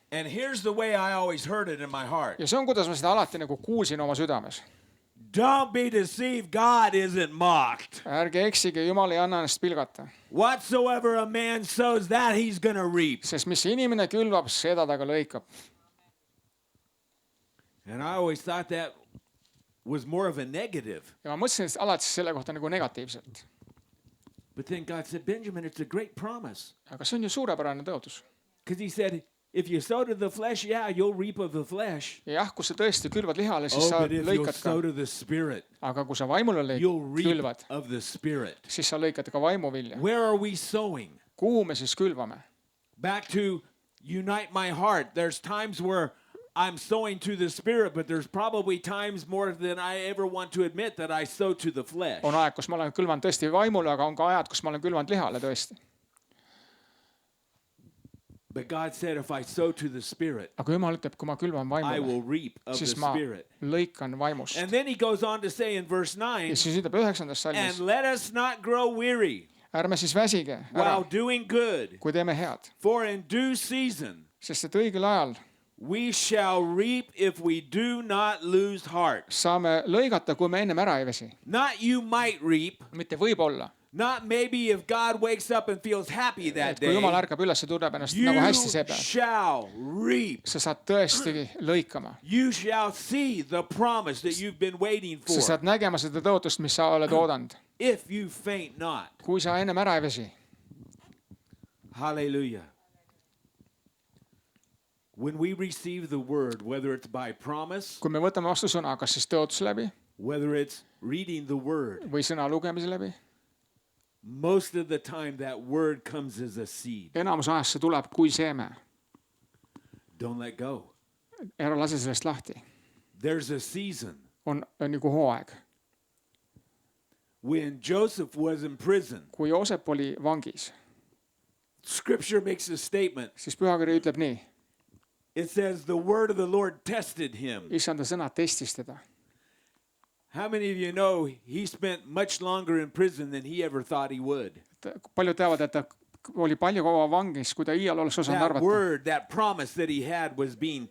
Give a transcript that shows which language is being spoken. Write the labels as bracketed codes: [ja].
[en] And here's the way I always heard it in my heart. [et] ja see on, kuidas ma seda alati nagu kuulsin oma südames. [en] Don't be deceived, God isn't mocked. [et] ärge eksige, Jumal ei anna ennast pilgata. [en] Whatsoever a man sows, that he's going to reap. [et] sest mis inimene külvab, seda ta ka lõikab. [en] And I always thought that was more of a negative. [et] ja ma mõtlesin alati selle kohta nagu negatiivselt. [en] But then God said, Benjamin, it's a great promise. [et] aga see on ju suurepärane tõotus. [en] Because he said, if you sow to the flesh, yeah, you'll reap of the flesh. [et] ja jah, kui sa tõesti külvad lihale, siis sa [en] but if you'll [et] lõikad [en] sow [et] ka. [en] to the spirit, [et] aga kui sa vaimule [en] you'll reap [et] külvad, [en] of the spirit. [et] siis sa lõikad ka vaimuvilja. [en] Where are we sowing? [et] kuhu me siis külvame? [en] Back to unite my heart. There's times where I'm sowing to the spirit, but there's probably times more than I ever want to admit that I sow to the flesh. [et] on aeg, kus ma olen külvanud tõesti vaimule, aga on ka ajad, kus ma olen külvanud lihale tõesti. [en] But God said, if I sow to the spirit, [et] aga Jumal ütleb, kui ma külvan [en] I [et] vaimule, [en] will reap of the [et] siis ma [en] spirit. [et] lõikan vaimust. [en] And then he goes on to say in verse 9, [et] ja siis ütleb 9. salmis, [en] and let us not grow weary [et] ärme siis väsige ära, [en] while doing good, [et] kui teeme head, [en] for in due season [et] sest et õigel ajal [en] we shall reap if we do not lose heart. [et] saame lõigata, kui me ennem ära ei väsi. [en] Not you might reap, [et] mitte võib-olla, [en] not maybe if God wakes up and feels happy that [et] et kui Jumal [en] day. [et] ärkab üles ja tunneb ennast [en] You [et] nagu hästi see päev, [en] shall reap. [et] sa saad tõesti lõikama. [en] You shall see the promise that you've been waiting [et] sa [en] for. [et] saad nägema seda tõotust, mis sa oled oodanud, [en] If you faint not. [et] kui sa ennem ära ei väsi. [en] Hallelujah. When we receive the word, whether it's by promise, [et] kui me võtame vastu sõna, kas siis tõotuse läbi [en] whether it's reading the word, [et] või sõna lugemise läbi, [en] most of the time that word comes as a seed. [et] enamus ajast see tuleb kui seeme. [en] Don't let go. [et] ära lase sellest lahti. [en] There's a season. [et] on nagu hooaeg. [en] When Joseph was in prison, [et] kui Joosep oli vangis, [en] Scripture makes a statement. [et] siis Pühakiri ütleb nii, [en] It says the word of the Lord tested him. [et] issanda sõna testis teda. [en] How many of you know he spent much longer in prison than he ever thought he would? [et] Paljud teavad, et ta oli palju kaua vangis, kui ta iial oleks osanud [en] That [et] arvata. [en] word, that promise that he had was being